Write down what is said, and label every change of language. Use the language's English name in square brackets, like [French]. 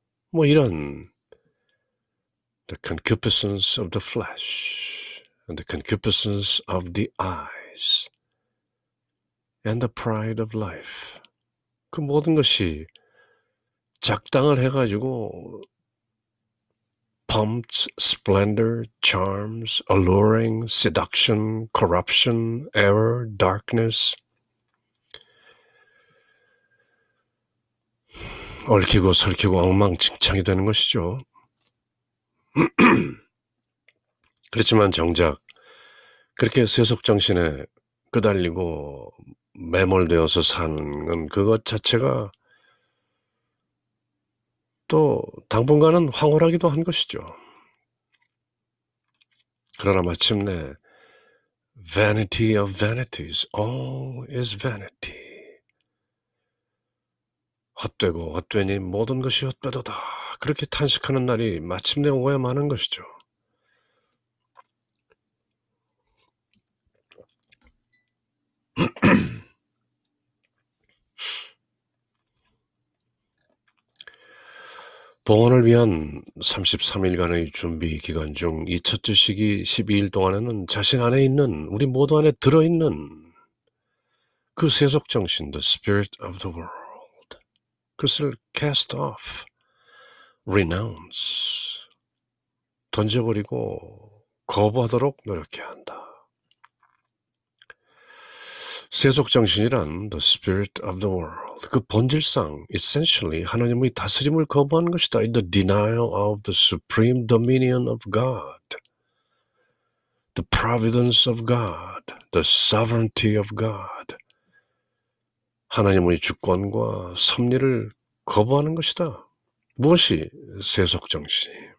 [Korean] 뭐 이런 [English] the concupiscence of the flesh and the concupiscence of the eyes and the pride of life. [Korean] 그 모든 것이 작당을 해가지고 [English] pomps, splendor, charms, alluring, seduction, corruption, error, darkness, [Korean] 얽히고 설키고 엉망진창이 되는 것이죠. 그렇지만 정작 그렇게 세속정신에 끄달리고 매몰되어서 사는 그것 자체가 또 당분간은 황홀하기도 한 것이죠. 그러나 마침내 [English] vanity of vanities, all is vanity. [Korean] 헛되고 헛되니 모든 것이 헛되도다. 그렇게 탄식하는 날이 마침내 오고야 마는 것이죠. 봉헌을 위한 33일간의 준비 기간 중 이 첫째 시기 12일 동안에는 자신 안에 있는, 우리 모두 안에 들어있는 그 세속정신, [English] the spirit of the world, [Korean] 그것을 cast off, renounce, 던져버리고 거부하도록 노력해야 한다. 세속정신이란 the spirit of the world, 그 본질상 essentially 하나님의 다스림을 거부하는 것이다. [English] In the denial of the supreme dominion of God, the providence of God, the sovereignty of God, [Korean] 하나님의 주권과 섭리를 거부하는 것이다. 무엇이 세속정신이?